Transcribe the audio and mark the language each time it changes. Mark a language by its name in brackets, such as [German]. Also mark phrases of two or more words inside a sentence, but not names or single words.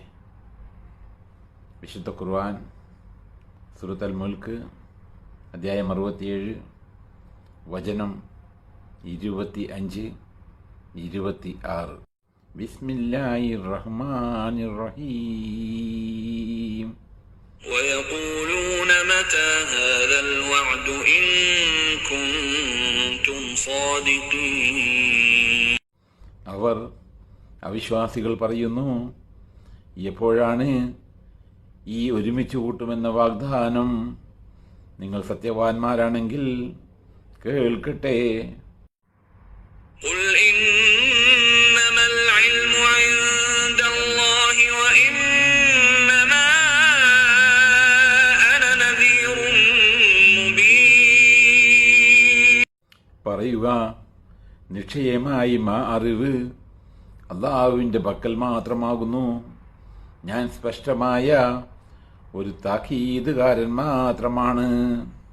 [Malayalam] വിശുദ്ധ ഖുർആൻ സൂറത്ത് അൽ മുൽക്ക് അധ്യായം 67 വചനം 25, 26. [Arabic] بسم الله الرحمن الرحيم. ويقولون متى هذا الوعد إن كنتم صادقين. [Malayalam] അവർ അവിശ്വാസികൾ പറയുന്നു, എപ്പോഴാണ് ഈ ഒരുമിച്ച് കൂട്ടുമെന്ന വാഗ്ദാനം? നിങ്ങൾ സത്യവാന്മാരാണെങ്കിൽ കേൾക്കട്ടെ. [Arabic] قل إنما العلم عند الله وإنما أنا نذير مبين. [Malayalam] പറയുക, നിശ്ചയമായി അറിവ് അല്ലാഹുവിൻ്റെ പക്കൽ മാത്രമാകുന്നു. ഞാൻ സ്പഷ്ടമായ ഒരു താക്കീതുകാരൻ മാത്രമാണ്.